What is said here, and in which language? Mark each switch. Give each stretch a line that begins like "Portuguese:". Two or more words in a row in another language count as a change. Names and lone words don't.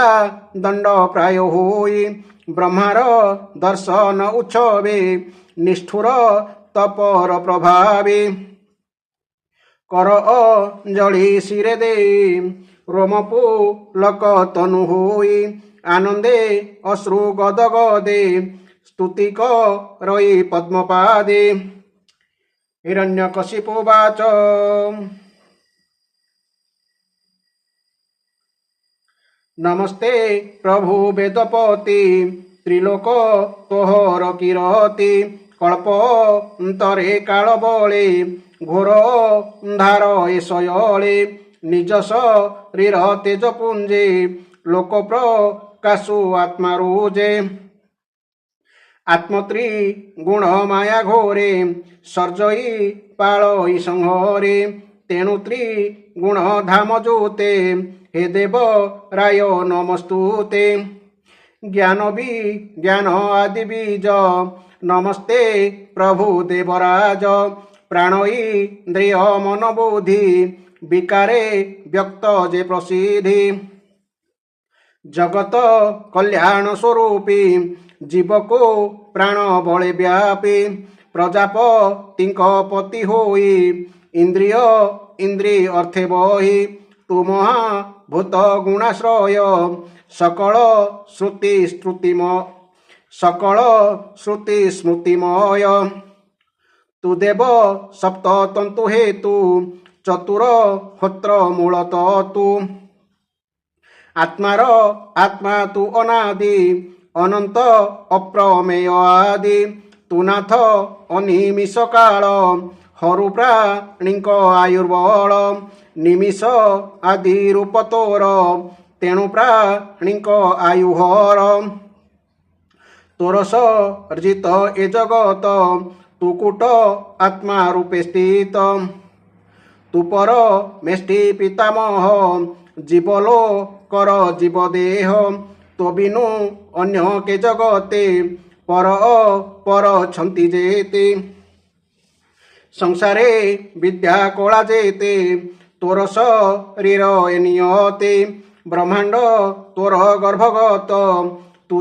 Odia: ଦଣ୍ଡ ପ୍ରାୟ ହୋଇ ବ୍ରହ୍ମାର ଦର୍ଶନ ଉତ୍ସବେ ନିଷ୍ଠୁର ତପର ପ୍ରଭାବେ କର ଅଞ୍ଜଳି ଶିରେ ଦେଇ ରୋମପୁ ଲକ ତନୁ ହୋଇ ଆନନ୍ଦେ ଅଶ୍ରୁ ଗଦ ଗଦେ ସ୍ତୁତି କରଇ ପଦ୍ମପାଦେ हिरण्यकशिपुवाच ନମସ୍ତେ ପ୍ରଭୁ ବେଦପତି ତ୍ରିଲୋକ ତୋହର କିରତି କଳ୍ପନ୍ତରେ କାଳ ବଳେ ଘୋର ଅନ୍ଧାର ଏଶୟଲେ ନିଜ ଶରୀର ତେଜପୁଞ୍ଜେ ଲୋକ ପ୍ରକାଶୁ ଆତ୍ମାରୁଜେ ଆତ୍ମତ୍ରୀ ଗୁଣ ମାୟା ଘୋରେ ସର୍ଜଈ ପାଳଈ ସଂହରେ ତେଣୁ ତ୍ରିଗୁଣ ଧାମ ଜୋତେ ହେ ଦେବ ରାୟ ନମସ୍ତୁତେ ଜ୍ଞାନ ଜ୍ଞାନ ଆଦି ବୀଜ ନମସ୍ତେ ପ୍ରଭୁ ଦେବରାଜ ପ୍ରାଣ ଇନ୍ଦ୍ରିୟ ମନ ବୁଦ୍ଧି ବିକାରେ ବ୍ୟକ୍ତ ଜେ ପ୍ରସିଦ୍ଧି ଜଗତ କଲ୍ୟାଣ ସ୍ୱରୂପୀ ଜୀବ କୋ ପ୍ରାଣ ବଳେ ବ୍ୟାପୀ ପ୍ରଜାପତିଙ୍କ ପତି ହୋଈ ଇନ୍ଦ୍ରିୟ ଇନ୍ଦ୍ରୀ ଅର୍ଥେ ବହୀ ତୁ ମହାଭୂତ ଗୁଣାଶ୍ରୟ ସକଳ ଶ୍ରୁତି ସ୍ମୃତିମୟ ତୁ ଦେବ ସପ୍ତ ତନ୍ତୁ ହେତୁ ଚତୁର ହୋତ୍ର ମୂଳତ ତୁ ଆତ୍ମାର ଆତ୍ମା ତୁ ଅନାଦି ଅନନ୍ତ ଅପ୍ରମେୟ ଆଦି ତୁ ନାଥ ଅନିମିଷ କାଳ ହରୁ ପ୍ରାଣୀକ ଆୟୁର୍ବଳ ନିମିଷ ଆଦି ରୂପ ତୋର ତେଣୁ ପ୍ରାଣୀକ ଆୟୁହର ତୋର ସର୍ଜିତ ଏ ଜଗତ ତୁ କୂଟ ଆତ୍ମା ରୂପେ ସ୍ଥିତ ତୁ ପର ମେଷ୍ଟି ପିତାମହ ଜୀବଲୋ କର ଜୀବ ଦେହ ତୋ ବିନୁ ଅନ୍ୟ କେ ଜଗତେ ପର ଛନ୍ତି ଜେତେ ସଂସାରେ ବିଦ୍ୟା କଳା ଜେତେ ତୋର ଶରୀର ନିୟତେ ବ୍ରହ୍ମାଣ୍ଡ ତୋର ଗର୍ଭଗତ ତୁ